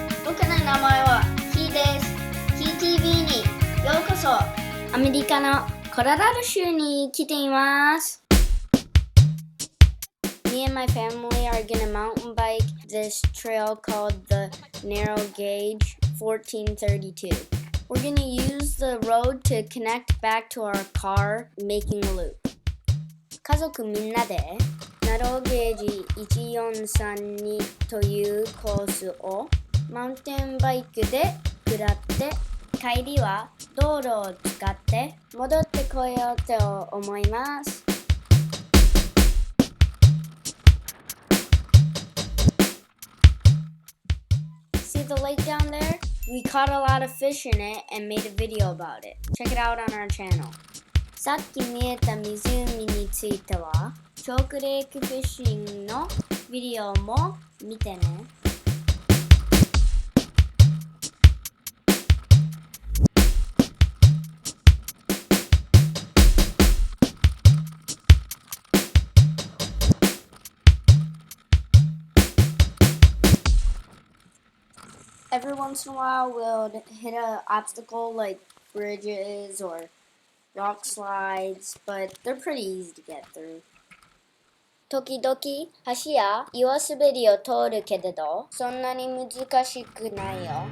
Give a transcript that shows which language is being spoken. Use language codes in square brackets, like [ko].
[ja] 僕の名前は Key です。Key TV にようこそ。アメリカのコロラド州に来ています。 [en] Me and my family are gonna mountain bike this trail called the Narrow Gage 1432.We're going to use the road to connect back to our car, making a loop. [ja] 家族みんなで Narrow Gage 1432というコースをマウンテンバイクで下って帰りは道路を使って戻ってこようと思います。 [en] See the lake down there?We caught a lot of fish in it and made a video about it. Check it out on our channel. [ja] さっき見えた湖については、チョークレークフィッシングのビデオも見てね。 [en] Every once in a while, we'll hit an obstacle like bridges or rock slides, but they're pretty easy to get through. [ja] 時々、橋や岩滑りを通るけれど、そんなに難しくないよ。